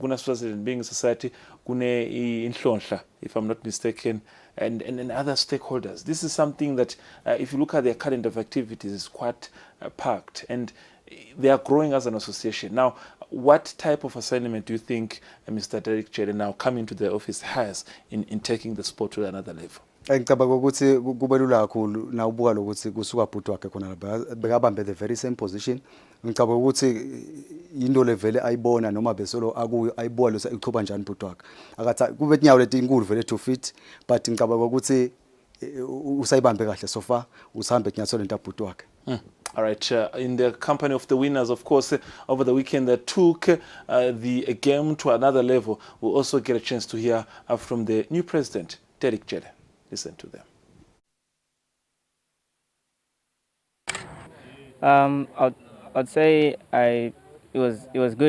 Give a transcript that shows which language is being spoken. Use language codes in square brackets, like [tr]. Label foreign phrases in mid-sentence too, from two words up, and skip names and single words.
[en] Guna Eswatini Building Society, Gune Inhlonhla, if I'm not mistaken, and other stakeholders. This is something that, if you look at their calendar of activities, is quite packed, and they are growing as an association. Now, what type of assignment do you think Mr. Derek Jere now coming to the office has in taking the sport to another level? [ss] Ngicabanga ukuthi kubelula kakhulu na ubuka lokuthi kusuka bhuti wakhe khona lapha bekabambe [en] the very same position. [ss] Ngicabanga ukuthi into levele ayibona noma besolo akuyo ayibuka lo iqhuba njani bhuti wakhe. Akathi kube inyawo leti inkulu vele [en] 2 feet, but [ss] ngicabanga ukuthi usayibambe kahle [en] so far [ss] usihambe kunyathole into bhuti wakhe. [en] All right, in the company of the winners, of course, over the weekend that took the game to another level. We'll also get a chance to hear from the new president, Derek Jere. Listen to them. I'd say it was good.